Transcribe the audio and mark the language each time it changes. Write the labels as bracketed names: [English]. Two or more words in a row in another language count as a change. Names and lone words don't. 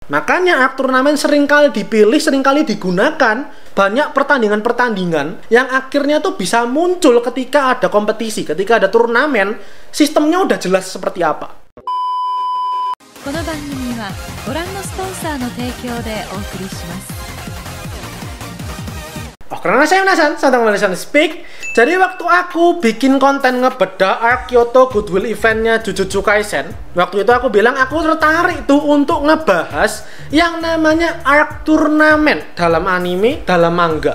[Indonesian] Makanya arc turnamen seringkali dipilih, seringkali digunakan banyak pertandingan-pertandingan yang akhirnya tuh bisa muncul ketika ada kompetisi, ketika ada turnamen, sistemnya udah jelas seperti apa. [Japanese] この番組はご覧のスポンサーの提供でお送りします。 [Indonesian] Oh, karena saya penasaran, saya Malaysian Speak. Jadi waktu aku bikin konten ngebedah arc Kyoto Goodwill eventnya Jujutsu Kaisen, waktu itu aku bilang aku tertarik tuh untuk ngebahas yang namanya arc turnamen dalam anime, dalam manga.